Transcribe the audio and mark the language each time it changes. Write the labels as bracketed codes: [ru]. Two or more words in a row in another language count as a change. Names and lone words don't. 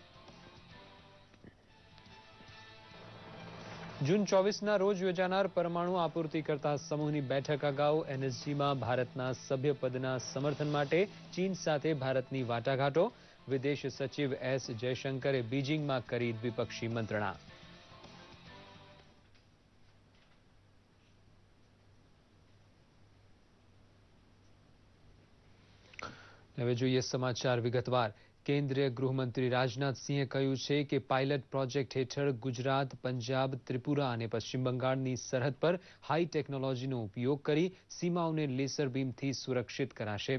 [gu] જૂન 24 રોજ યોજાનાર પરમાણુ આપૂર્તિકર્તા સમૂહની બેઠક અગાઉ એનએસજીમાં ભારતના સભ્યપદના સમર્થન માટે ચીન સાથે ભારતની વાટાઘાટો। વિદેશ સચિવ એસ જયશંકરે બીજિંગમાં કરી દ્વિપક્ષી મંત્રણા। હવે જોઈએ સમાચાર વિગતવાર। કેન્દ્રીય ગૃહમંત્રી રાજનાથસિંહે કહ્યું છે કે પાયલટ પ્રોજેક્ટ હેઠળ ગુજરાત, પંજાબ, ત્રિપુરા અને પશ્ચિમ બંગાળની સરહદ પર હાઈ ટેકનોલોજીનો ઉપયોગ કરી સીમાઓને લેસર બીમથી સુરક્ષિત કરાશે।